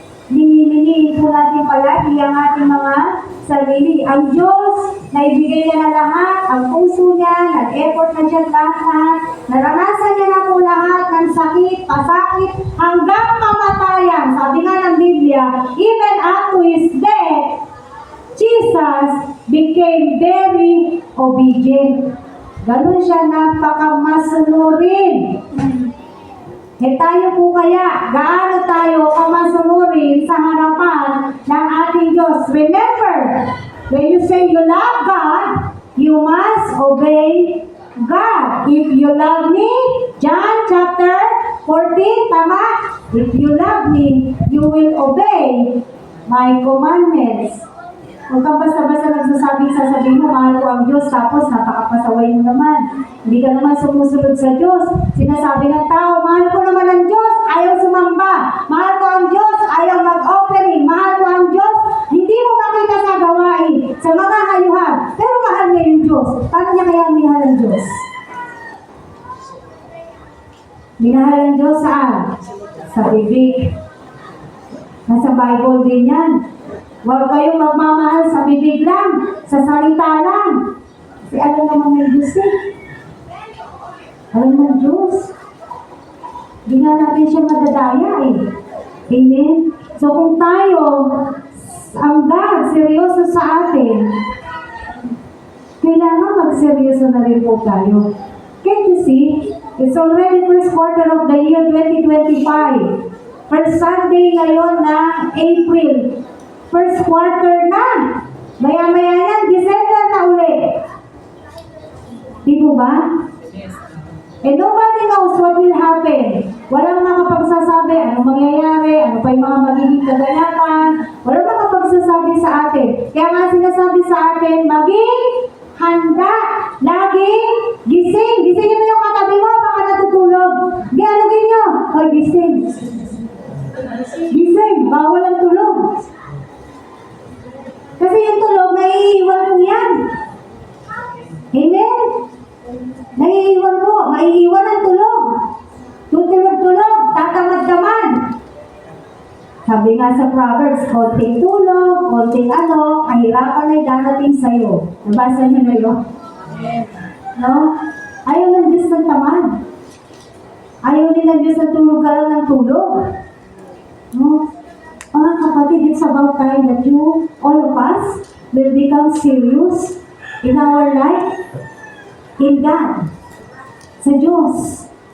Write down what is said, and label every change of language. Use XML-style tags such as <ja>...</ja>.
<tl>Liniliin po natin palagi ang ating mga sarili. Ang Diyos, naibigay niya na lahat, ang puso niya, nag-effort na siya lahat, naranasan niya na po lahat ng sakit, pasakit, hanggang kamatayan. Sabi nga ng Biblia,</tl> <en>even up to His death, Jesus became very obedient.</en> <tl>Ganun siya, napakamasanurin. Eh tayo po kaya, gaano tayo kamasunurin sa harapan ng ating Diyos?</tl> <en>Remember, when you say you love God, you must obey God. If you love me, John chapter 14, tama? If you love me, you will obey my commandments.</en> <tl>Huwag kang basta-basta sasabihin mo, mahal ko ang Diyos, tapos napakapasaway mo naman. Hindi ka naman sumusunod sa Diyos. Sinasabi ng tao, mahal ko naman ang Diyos, ayaw sumamba. Mahal ko ang Diyos, ayaw mag-offering. Mahal ko ang Diyos, hindi mo makita sa gawain, sa mga hayuhan. Pero mahal niya yung Diyos. Paano niya kaya minahal ang Diyos? Minahal ang Diyos saan? Sa bibig. Nasa Bible din yan. Huwag kayong magmamahal sa bibig lang, sa salita lang. Kasi alam naman ng Diyos eh. Alam ng Diyos. Hindi nga natin siya madadaya eh. Amen? So kung tayo, ang God, seryoso sa atin, kailangan magseryoso na rin po tayo.</tl> <en>Can't you see? It's already first quarter of the year 2025. First Sunday ngayon ng April. First quarter na.</en> <tl>Maya-maya yan, December na ulit. Di po ba?</tl> <en>And nobody knows what will happen.</en> <tl>Walang makapagsasabi anong mangyayari, ano pa yung mga magiging kaganapan. Walang makapagsasabi sa atin. Kaya nga sinasabi sa atin, maging handa. Laging gising. Gisingin mo yung katabi mo, baka natutulog. Di, alugin nyo. Ay, gising. Gising. Bawal ang tulog. Kasi yung tulog, naiiwan po yan. Amen? Naiiwan po. Maiiwan ang tulog. Tutulog-tulog. Tatamad-tamad. Sabi nga sa Proverbs, konting tulog, konting kahirapan ay darating sa'yo. Nabasa niyo na yun? No? Ayaw ng Diyos ng tamad. Ayaw din ng Diyos na tulog ka lang ng tulog. No?</tl> <en>Mga kapatid, it's about time that you, all of us, will become serious in our life, in God,</en> <tl>sa Diyos.</tl>